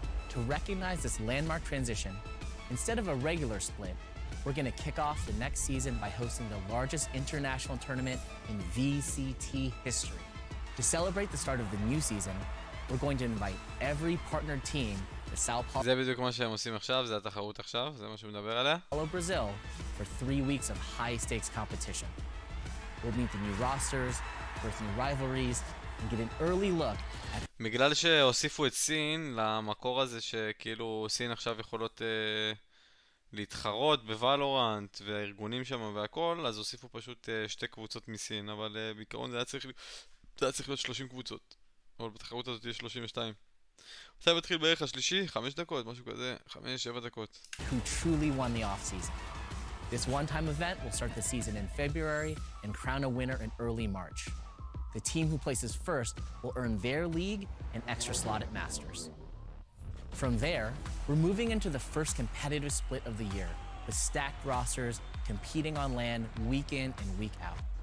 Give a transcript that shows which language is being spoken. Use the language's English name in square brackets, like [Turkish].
[English] To recognize this landmark transition, instead of a regular split, we're going to kick off the next season by hosting the largest international tournament in VCT history. To celebrate the start of the new season, we're going to invite every partnered team to Sao [Hebrew] זה בדיוק מה שהם עושים עכשיו, זה התחרות עכשיו, זה מה שהוא מדבר עליה. [English] Paulo, Brazil, for 3 weeks of high-stakes competition. We'll meet the new rosters, birth new rivalries, and get an early look at... [Hebrew] בגלל שהוסיפו את סין למקור הזה שכאילו סין עכשיו יכולות להתחרות בוולורנט והארגונים שם והכל, אז הוסיפו פשוט 2 קבוצות מסין, אבל בעיקרון זה היה צריך להיות 30 קבוצות, אבל בתחרות הזאת יש 32. עכשיו התחיל בערך השלישי, 5 דקות, משהו כזה, 5-7 דקות. [English] Who truly won the off-season. This one-time event will start the season in February and crown a winner in early March. The team who places first will earn their league and extra slot at Masters. From there, we're moving into the first competitive split of the year, with stacked rosters competing on LAN week in and week out.